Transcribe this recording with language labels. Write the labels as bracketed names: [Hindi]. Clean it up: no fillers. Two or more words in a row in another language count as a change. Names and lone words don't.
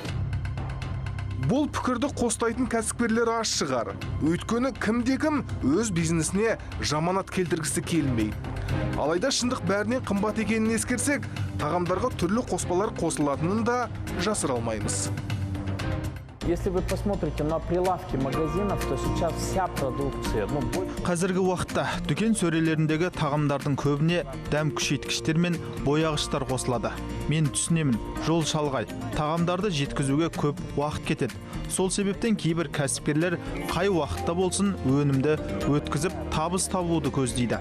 [Kazakh] Бұл пікірді қостайтын кәсіпкерлер аз шығар. Өйткені кімде-кім өз бизнесіне жаманат келтіргісі келмейді. Алайда шындық бәрінен қымбат екенін ескерсек, тағамдарға түрлі қоспалар қосылатынын да жасыра алмаймыз. [Russian] Если вы посмотрите на прилавки магазинов, то сейчас вся продукция, [Kazakh] Қазіргі уақытта дүкен сөрелеріндегі тағамдардың көбіне дәм күшейткіштер мен бояғыштар қосылады. Мен түсінемін, жол шалғай, тағамдарды жеткізуге көп уақыт кетеді. Сол себептен кейбір кәсіпкерлер қай уақытта болсын өнімді өткізіп табыс табуды көздейді.